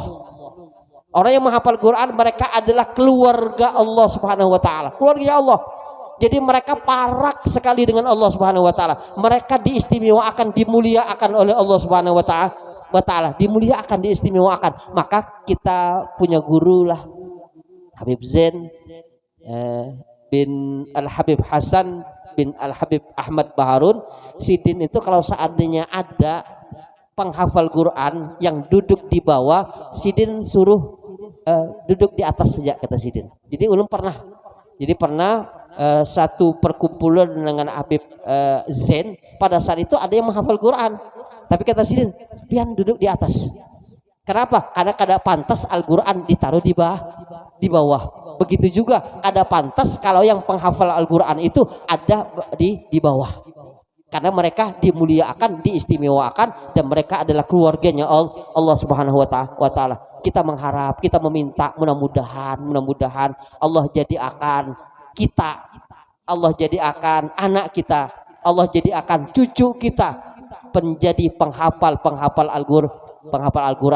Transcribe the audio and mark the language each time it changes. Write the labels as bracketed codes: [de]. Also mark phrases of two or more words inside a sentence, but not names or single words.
[id] Orang yang menghafal Quran mereka adalah keluarga Allah [ar] سبحانه وتعالى, [id] keluarga Allah. Jadi mereka parak sekali dengan Allah [ar] سبحانه وتعالى. [id] Mereka diistimewakan, dimuliakan oleh Allah [ar] سبحانه وتعالى, [id] dimuliakan, diistimewakan. Maka kita punya guru lah, Habib Zain bin Al-Habib Hasan bin Al-Habib Ahmad Baharun. Sidin itu kalau seandainya ada penghafal Quran yang duduk di bawah, Sidin suruh duduk di atas saja, kata Sidin. Jadi ulun pernah satu perkumpulan dengan Habib Zain, pada saat itu ada yang menghafal Quran, tapi kata Sidin, pian duduk di atas. Kenapa? Karena kada pantas Al-Quran ditaruh di bawah. Begitu juga kada pantas kalau yang penghafal Al-Quran itu ada di bawah. Karena mereka dimuliakan, diistimewakan, dan mereka adalah keluarganya Allah [ar] سبحانه وتعالى. [id] Kita mengharap, kita meminta, mudah-mudahan Allah jadikan kita, Allah jadikan anak kita, Allah jadikan cucu kita menjadi penghafal Al-Qur'an.